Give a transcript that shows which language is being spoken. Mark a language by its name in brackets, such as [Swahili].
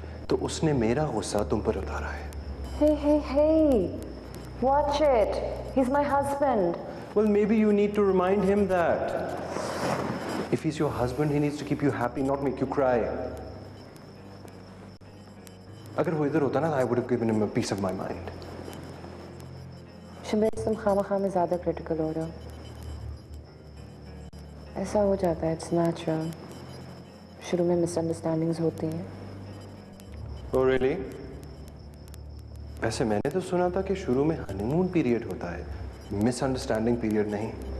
[Hindi] तो उसने मेरा गुस्सा तुम पर उतारा है। [English] Hey! Watch it. He's my husband. Well, maybe you need to remind him that. If he's your husband, he needs to keep you happy, not make you cry. [Hindi] अगर वो इधर होता ना, [English] I would have given him a piece of my mind. [Hindi] Shabir, तुम खामा में ज़्यादा critical हो रहे हो। ऐसा हो जाता है, [English] It's natural. [Hindi] शुरू में मिसअंडरस्टैंडिंग्स होती हैं। [English] Oh really? [Hindi] वैसे मैंने तो सुना था कि शुरू में हनीमून पीरियड होता है, मिसअंडरस्टैंडिंग पीरियड नहीं।